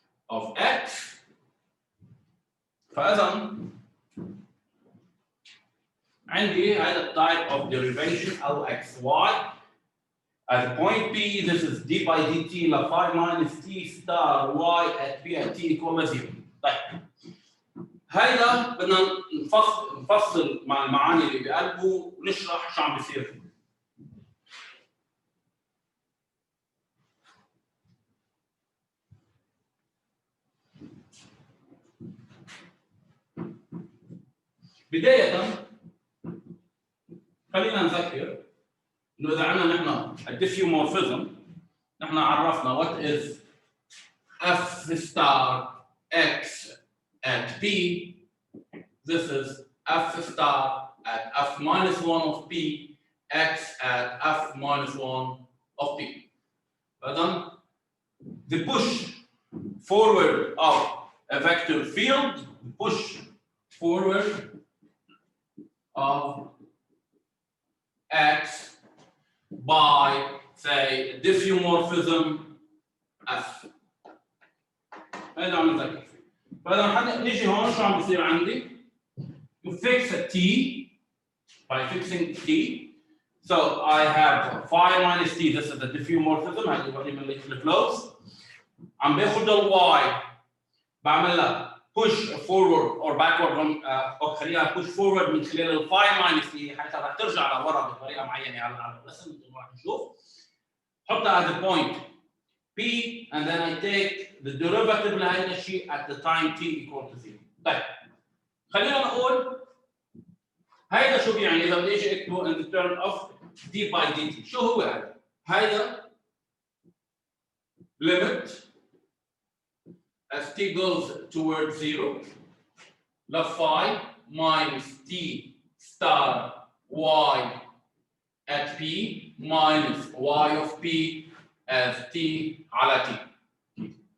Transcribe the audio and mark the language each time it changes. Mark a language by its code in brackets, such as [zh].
[en] of x [ar] فإذا عندي هذا [en] type of derivation Lxy at point P this is d by dt ل phi minus t star y at P at t equal to 0. [ar] طيب هيدا بدنا نفصل مع المعاني اللي بقلبه ونشرح شو عم بيصير فيه. بداية خلينا نذكر انه اذا عندنا نحن الديفيومورفيزم نحن عرفنا [en] what is f star x at P. This is f star at f minus 1 of P, x at f minus 1 of P. [ar] فإذا [en] the push forward of a vector field, the push forward of x by say diffeomorphism f. [ar] هذا عم نذكر فيه. فإذا نيجي هون شو عم بيصير عندي؟ [en] You fix a t by fixing t. So I have phi minus t. This is the diffeomorphism. [ar] هذه وحدة من الفلوز. عم باخذ ال y بعمل لها [en] push forward or backward [ar] أو خليها push forward من خلال ال phi minus t حتى رح ترجع لورا بطريقة معينة على الرسم مثل ما رح نشوف. حطها [en] at the point P and then I take the derivative [ar] لهذا الشيء [en] at the time t equal to 0. [ar] طيب خلينا نقول هيدا شو بيعني اذا بدي اجي اكتبه [en] in the term of d by dt [ar] شو هو هذا؟ هيدا [en] limit as t goes towards 0 ل phi minus t star y at P minus y of P as t على t.